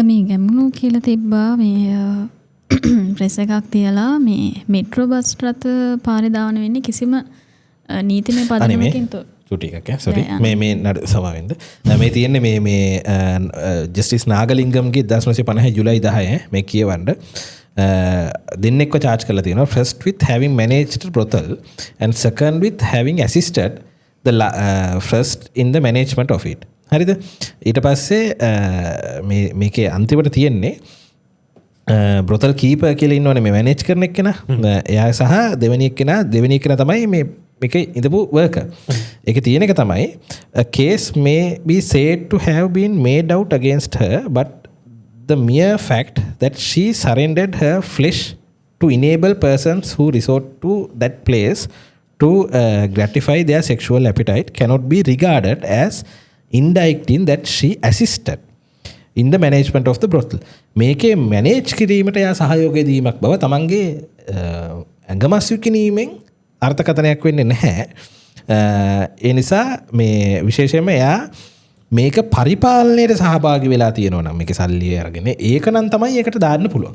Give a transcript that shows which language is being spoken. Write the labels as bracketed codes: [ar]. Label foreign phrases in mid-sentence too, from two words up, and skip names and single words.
[si] මේ ගැමුණු කියලා තිබ්බා මේ ප්‍රෙස් එකක් තියලා මේ [en] metro bus [si] රථ පාරේ දාවන වෙන්නේ කිසිම නීතිමය පදනමකින් තොර. චුටි එකක් සොරි මේ නඩු සමාවෙන්න. මේ තියෙන්නේ මේ ජස්ටිස් නාගලිංගම්ගේ 1950 ජුලයි 10 මේ කියවන්න දෙන්නෙක්ව charge කරලා තියෙනවා. [en] First with having managed brothel and second with having assisted the first in the management of it. [si] හරිද? ඊට පස්සේ මේකේ අන්තිමට තියෙන්නේ [en] brothel keeper [si] කියලා ඉන්නවනේ මේ manage කරන එක්කෙනා. එයා සහ දෙවෙනි එක්කෙනා තමයි මේකේ ඉඳපු worker. ඒකේ තියෙන එක තමයි [en] a case may be said to have been made out against her but the mere fact that she surrendered her flesh to enable persons who resort to that place to gratify their sexual appetite cannot be regarded as indicting that she assisted in the management of the brothel. [si] මේකේ manage කිරීමට යා සහයෝගය දීමක් බව තමන්ගේ ඇඟමස් විකිණීමෙන් අර්ථකථනයක් වෙන්නේ නැහැ. ඒ නිසා මේ විශේෂයෙන්ම එයා මේක පරිපාලනයට සහභාගී වෙලා තියෙනවා නම් මේක සල්ලි අරගෙන ඒක නම් තමයි ඒකට දාන්න පුළුවන්.